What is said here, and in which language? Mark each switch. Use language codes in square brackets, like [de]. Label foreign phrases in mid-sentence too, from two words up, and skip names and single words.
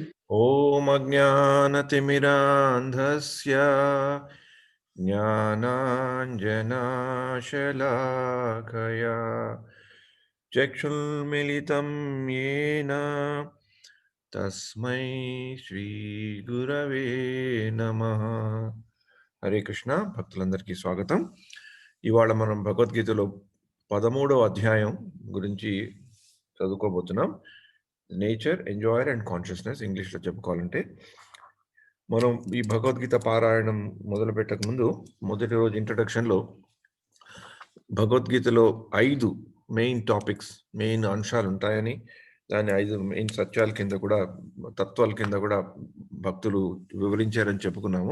[sa] ॐ अज्ञानतिमिरान्धस्य ज्ञानाञ्जनाशलाकया चक्षुर्मिलितं येन तस्मै श्रीगुरवे नमः. [te] హరే కృష్ణ భక్తులందరికీ స్వాగతం. ఇవాళ మనం భగవద్గీతలో 13వ అధ్యాయం గురించి చదువుకోబోతున్నాం. [en] nature, enjoyer and consciousness [te] ఇంగ్లీష్లో చెప్పుకోవాలంటే. మనం ఈ భగవద్గీత పారాయణం మొదలు పెట్టక ముందు మొదటి రోజు ఇంట్రడక్షన్లో భగవద్గీతలో 5 [en] main topics, [te] మెయిన్ అంశాలు ఉంటాయని, దాని 5 మెయిన్ సత్యాల కింద కూడా, తత్వాల కింద కూడా భక్తులు వివరించారని చెప్పుకున్నాము.